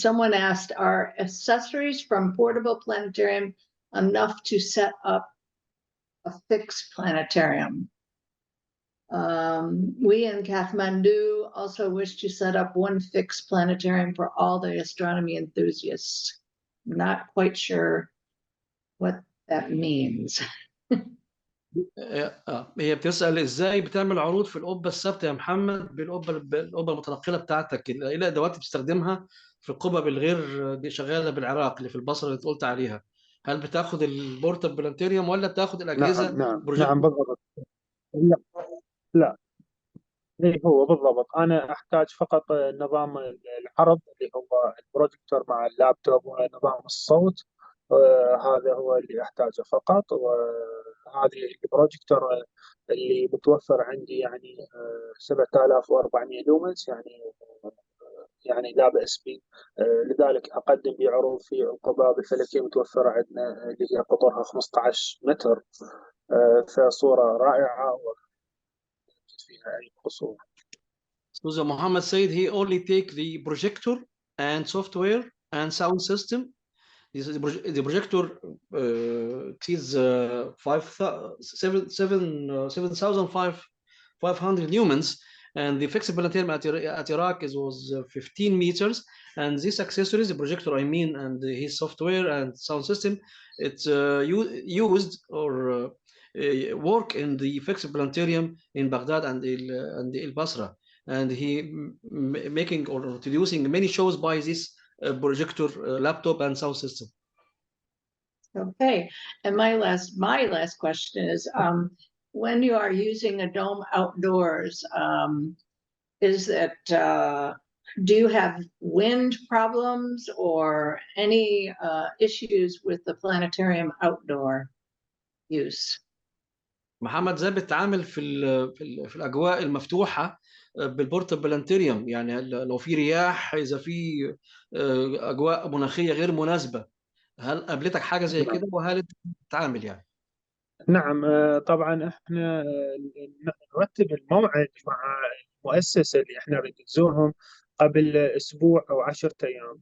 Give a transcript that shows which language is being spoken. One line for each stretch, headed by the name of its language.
English: Someone asked, are accessories from portable planetarium enough to set up a fixed planetarium? We in Kathmandu also wish to set up one fixed planetarium for all the astronomy enthusiasts. Not quite sure what that means.
Arabic: هي بتسأل ازاي بتعمل عروض في القبة الثابتة يا محمد، بالقبة المتنقلة بتاعتك، ايه الادوات بتستخدمها في القبب الغير شغالة بالعراق اللي في البصرة اللي قلت عليها؟ هل بتاخد البورتال بلانتيريوم ولا بتاخد الأجهزة نعم بروجيكت؟ بالضبط. لا لا، إيه هو بالضبط، أنا أحتاج فقط نظام العرض اللي هو البروجيكتور مع اللابتوب ونظام الصوت. هذا هو اللي أحتاجه فقط. وهذه البروجيكتور اللي متوفر عندي يعني 7400 لومنس، يعني لا بأس به. لذلك أقدم بعروض في القباب الفلكية متوفرة عندنا، اللي هي قطرها 15 متر، فصورة رائعة وما فيها أي قصور.
English: So Muhammad said he only take the projector and software and sound system. The projector is 7,500 lumens, and the fixed planetarium at Iraq was 15 meters. And these accessories, the projector, I mean, and his software and sound system, it's used or work in the fixed planetarium in Baghdad and El Basra. And he making or introducing many shows by this projector, laptop, and sound system. Okay, and my last question is, when you are using a dome outdoors, is it do you have wind problems or any issues with the planetarium outdoor use?
Arabic: محمد ازاي بتتعامل في الاجواء المفتوحه بالبورتال بلانتيريوم؟ يعني لو في رياح، اذا في اجواء مناخيه غير مناسبه، هل قابلتك حاجه زي كده وهل انت بتتعامل يعني؟ نعم طبعا احنا نرتب الموعد مع المؤسسة اللي احنا نريد نزورهم قبل اسبوع او 10 ايام.